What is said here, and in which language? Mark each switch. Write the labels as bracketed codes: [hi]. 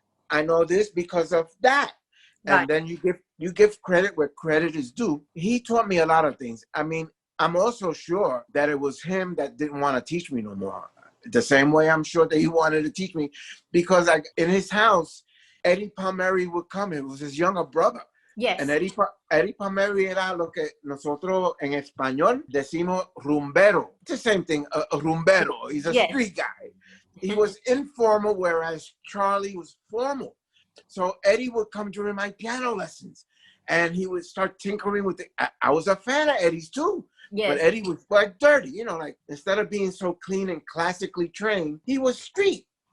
[en] I know this because of that. Right. And then you give credit where credit is due. He taught me a lot of things. I mean, I'm also sure that it was him that didn't want to teach me no more. The same way I'm sure that he wanted to teach me because in his house, Eddie Palmieri would come. It was his younger brother. Yes. [es] And Eddie Palmieri era lo que nosotros en español decimos rumbero. [en] It's the same thing, a rumbero. He's a street guy. He was informal, whereas Charlie was formal. So Eddie would come during my piano lessons and he would start tinkering with it. I was a fan of Eddie's too. Yes. But Eddie was like dirty, like instead of being so clean and classically trained, he was street.